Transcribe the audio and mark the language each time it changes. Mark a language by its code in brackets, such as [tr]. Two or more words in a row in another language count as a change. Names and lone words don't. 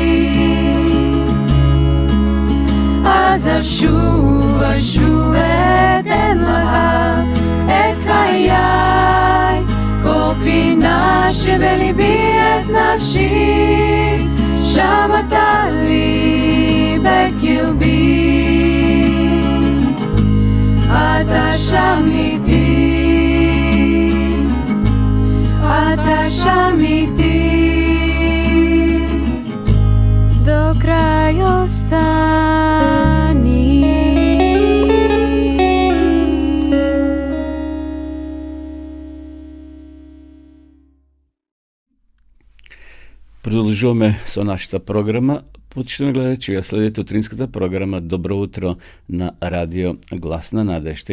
[he] אז אשוב אתן לך את חיי, כל פינה שבליבי את נפשי, שם אתה לי בקרבי. אתה שם איתי, אתה שם איתי, [mk] до крај остани. Продолжуваме со нашата програма. Почитаме гледачи, ја следите утринската програма Добро утро на радио Глас на надежда.